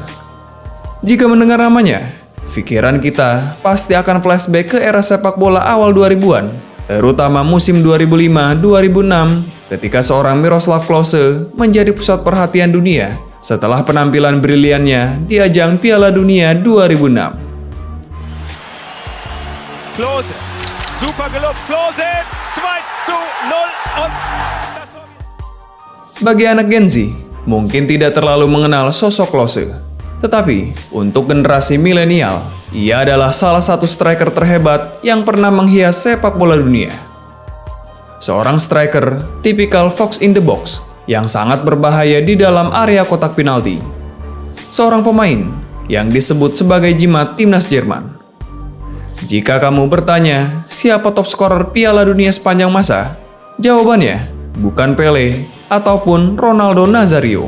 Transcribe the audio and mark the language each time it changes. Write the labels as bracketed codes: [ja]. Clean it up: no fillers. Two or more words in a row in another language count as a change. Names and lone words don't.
[id] Jika mendengar namanya, pikiran kita pasti akan flashback ke era sepak bola awal 2000-an, terutama musim 2005-2006 ketika seorang Miroslav Klose menjadi pusat perhatian dunia setelah penampilan briliannya di ajang Piala Dunia 2006. [de] Klose, super gelobt, Klose, 2-0 und das Tor. [id] Bagi anak Gen Z, mungkin tidak terlalu mengenal sosok Klose. Tetapi, untuk generasi milenial, ia adalah salah satu striker terhebat yang pernah menghias sepak bola dunia. Seorang striker tipikal [en] fox in the box [id] yang sangat berbahaya di dalam area kotak penalti. Seorang pemain yang disebut sebagai jimat timnas Jerman. Jika kamu bertanya siapa [en] top scorer [id] Piala Dunia sepanjang masa, jawabannya bukan Pele ataupun Ronaldo Nazario.